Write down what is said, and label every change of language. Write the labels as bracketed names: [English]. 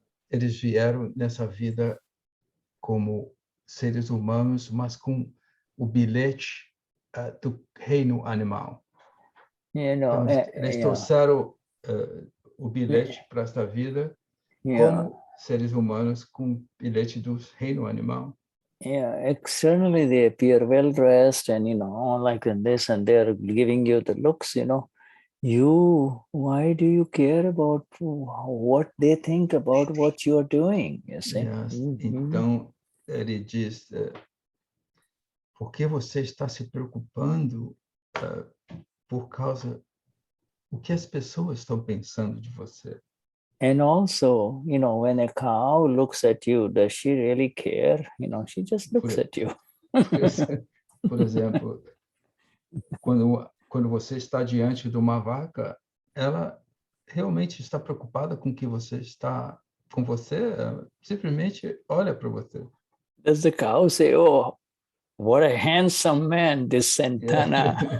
[Portuguese] Eles vieram nessa vida como seres humanos, mas com o bilhete do reino animal. [English] You know, [Portuguese] então, eles trouxeram o bilhete para esta vida como seres humanos com bilhete do reino animal. [English] Externally they appear well dressed and, you know, like this, and they're giving you the looks, you know. Why do you care about what they think about what you're doing? You see? [Portuguese] Então, ele diz, por que você está se preocupando por causa o que as pessoas estão pensando de você? [English] And also, you know, when a cow looks at you, does she really care? You know, she just looks at you. [Portuguese] Por exemplo, quando você está diante de uma vaca, ela realmente está preocupada com que você está com você, simplesmente olha para você. [English] Does the cow say, "Oh, what a handsome man, this Santana"?